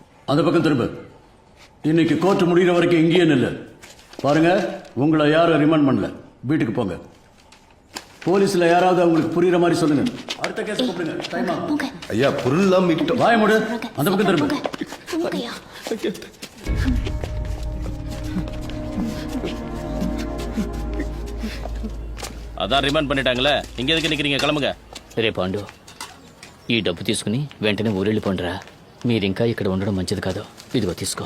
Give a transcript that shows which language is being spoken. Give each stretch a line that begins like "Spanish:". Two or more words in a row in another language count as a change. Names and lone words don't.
Tamil: அந்த பக்கம் திரும்ப. இன்னைக்கு கோர்ட் முடிகிற வரைக்கும் இங்கேயே நில்லு. பாருங்க, உங்களை யாரும் ரிமாண்ட் பண்ணல. வீட்டுக்கு போங்க. போலீஸ்ல யாராவது அவங்களுக்கு புரியுற மாதிரி சொல்லுங்க. அடுத்த கேஸ் கூப்பிடுங்க. டைம் ஆகும். ஐயா பொருள்லாம் மீட்டோம். வாய மூடு. அந்த பக்கம் திரும்ப. அதா ரிமாண்ட் பண்ணிட்டாங்களே, இன்க எதுக்கு నిక్కறீங்க, கிளம்புங்க.
Telugu: రే పాండు, ఈ డబ్బు తీసుకుని వెంటనే ఊరెళ్ళిపోండిరా. మీరింకా ఇక్కడ ఉండడం మంచిది కాదు. ఇదిగో తీసుకో.